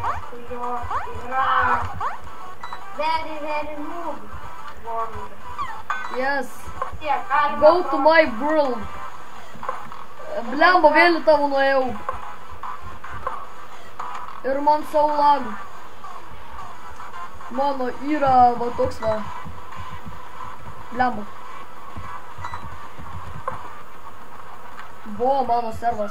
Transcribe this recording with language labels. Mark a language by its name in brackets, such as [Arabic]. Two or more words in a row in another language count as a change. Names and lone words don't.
[Lithuanian] su jo yra [English] very noob world. [Lithuanian] Yes. Tiek, galima [English] Go to my world. [Lithuanian] Blemba, vėl į tavo nuėjau. Ir man savo lag. Mano yra va toks va. Blemba. Buvo mano servas.